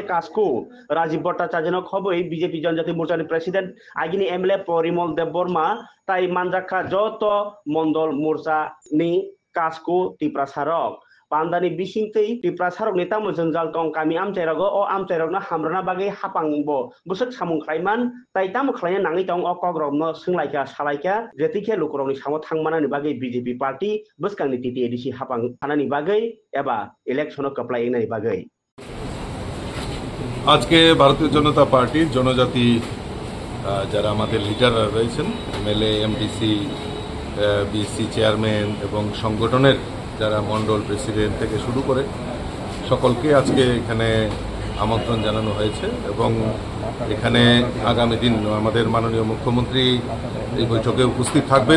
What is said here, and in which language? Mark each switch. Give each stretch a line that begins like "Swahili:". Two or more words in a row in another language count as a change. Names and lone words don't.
Turkic languages: कासकु राजीव भट्टाचार्यनो खबै बीजेपी जनजाति मोर्चानि प्रेसिडेंट आगिनि एमएलए परिमल देव बर्मा ताई मानजाखा जतो मंडल मोर्चा नि कासको तिप्रासारक पांडानि बिसिंतै तिप्रासारक नेता मोजंजाल टं कामी आमचाइरागो ओ आमचाइरागनो हामराना बागै हापांबो बुसक सामुं खलायमान ताई तामु खलायना नाङै टं ओ कग्रबनो सोंलायका सालायका जेतिखे लुकरनि सामो थांमानानि बागै बीजेपी पार्टी बसकांनि टीटी एडीसी हापां थानानि बागै एबा इलेक्शनो कप्लायनानि बागै
Bangla: আজকে ভারতীয় জনতা পার্টির জনজাতি যারা আমাদের লিডাররা রয়েছেন এমএলএ এমডিসি বিসি চেয়ারম্যান এবং সংগঠনের যারা মন্ডল প্রেসিডেন্ট থেকে শুরু করে সকলকে আজকে এখানে আমন্ত্রণ জানানো হয়েছে এবং এখানে আগামী দিন আমাদের মাননীয় মুখ্যমন্ত্রী এই বৈঠকে উপস্থিত থাকবেন।